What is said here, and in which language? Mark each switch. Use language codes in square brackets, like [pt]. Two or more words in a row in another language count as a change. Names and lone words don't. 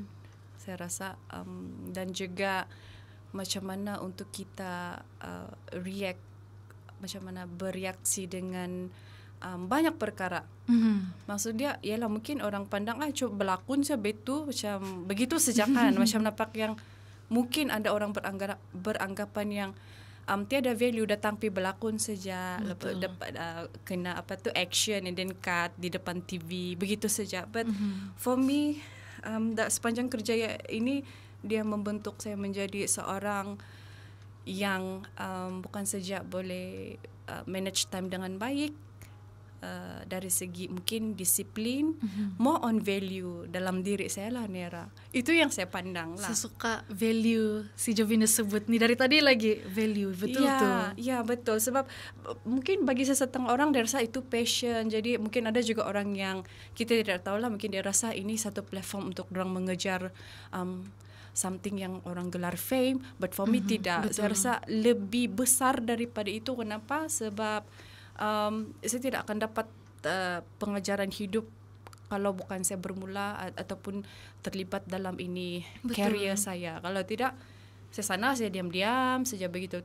[ms] Saya rasa dan juga macam mana untuk kita macam mana bereaksi dengan banyak perkara. Maksud dia ialah mungkin orang pandang coba berlakon saja betul macam begitu saja kan. Macam nampak yang mungkin ada orang beranggapan yang tiada value, datang pergi berlakon saja, dapat kena [en] action and then cut [ms] di depan TV begitu saja. [en] But for me [ms] sepanjang kerja ini dia membentuk saya menjadi seorang yang bukan saja boleh [en] manage time [ms] dengan baik, dari segi mungkin disiplin, [en] more on value [ms] dalam diri saya lah Nera. Itu yang saya pandang lah. Saya suka value si Jovinia sebut nih dari tadi lagi, value, betul tuh. Ya betul, sebab mungkin bagi sesetengah orang dia rasa itu passion. Jadi mungkin ada juga orang yang kita tidak tahu lah, mungkin dia rasa ini satu platform untuk orang mengejar something yang orang gelar fame, [en] but for me [ms] tidak. Betul. Saya rasa lebih besar daripada itu. Kenapa? Sebab saya tidak akan dapat pengajaran hidup kalau bukan saya bermula ataupun terlibat dalam ini career saya. Kalau tidak, saya sana saya diam-diam saja begitu.